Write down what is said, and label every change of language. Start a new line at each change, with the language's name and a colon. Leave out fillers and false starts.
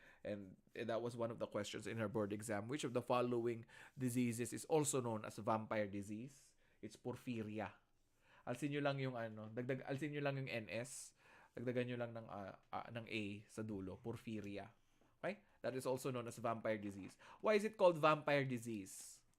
English: And that was one of the questions in her board exam. Which of the following diseases is also known as vampire disease? It's porphyria.
Filipino: Alsin nyo lang yung alsin nyo lang yung NS. Dagdagan nyo lang ng A sa dulo. Porphyria. Okay?
English: That is also known as vampire disease. Why is it called vampire disease?